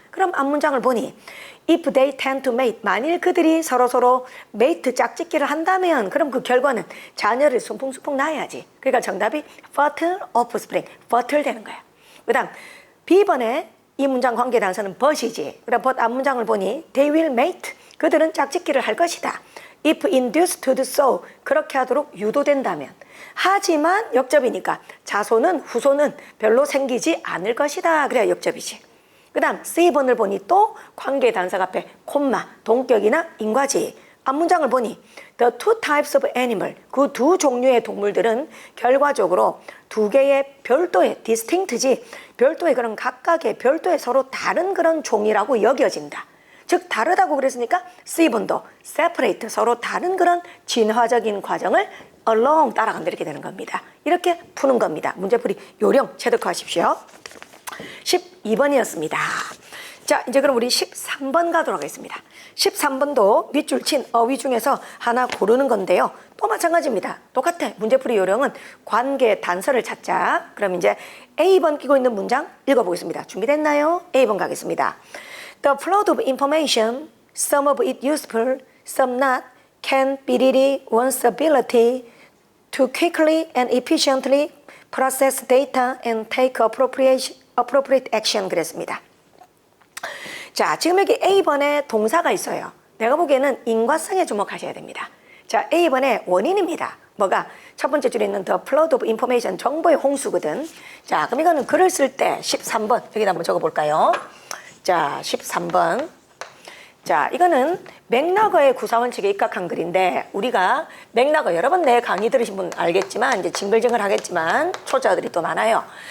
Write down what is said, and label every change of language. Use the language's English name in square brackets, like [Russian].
[Korean] 그럼 앞문장을 보니 [English] if they tend to mate, [Korean] 만일 그들이 서로서로 mate 짝짓기를 한다면 그럼 그 결과는 자녀를 순풍순풍 낳아야지. 그러니까 정답이 fertile offspring, fertile 되는 거야. 그 다음 B번에 이 문장 관계 단서는 but이지. 그럼 but 앞문장을 보니 [English] they will mate, [Korean] 그들은 짝짓기를 할 것이다. [English] if induced to do so, [Korean] 그렇게 하도록 유도된다면. 하지만 역접이니까 자손은 후손은 별로 생기지 않을 것이다. 그래야 역접이지. 그 다음 C번을 보니 또 관계 단서가 앞에 콤마, 동격이나 인과지. 앞문장을 보니 [English] the two types of animal, [Korean] 그 두 종류의 동물들은 결과적으로 두 개의 별도의 distinct지, 별도의 그런 각각의 별도의 서로 다른 그런 종이라고 여겨진다. 즉 다르다고 그랬으니까 C번도 separate, 서로 다른 그런 진화적인 과정을 along 따라간다 이렇게 되는 겁니다. 이렇게 푸는 겁니다. 문제풀이 요령 체득하십시오. 12번이었습니다. 자, 이제 그럼 우리 13번 가도록 하겠습니다. 13번도 밑줄 친 어휘 중에서 하나 고르는 건데요. 또 마찬가지입니다. 똑같아. 문제풀이 요령은 관계 단서를 찾자. 그럼 이제 A번 끼고 있는 문장 읽어보겠습니다. 준비됐나요? A번 가겠습니다. [English] The flow of information, some of it useful, some not, can be really one's ability to quickly and efficiently process data and take appropriate action [Korean] 그랬습니다. 자, 지금 여기 A번에 동사가 있어요. 내가 보기에는 인과성에 주목하셔야 됩니다. 자, A번의 원인입니다. 뭐가? 첫 번째 줄에 있는 [English] the flood of information, [Korean] 정보의 홍수거든. 자, 그럼 이거는 글을 쓸 때 13번, 여기다 한번 적어볼까요? 자, 13번. 자, 이거는 맥락어의 구사원칙에 입각한 글인데 우리가 맥락어 여러 번 내 강의 들으신 분 알겠지만 이제 징글징글 하겠지만 초짜들이 또 많아요.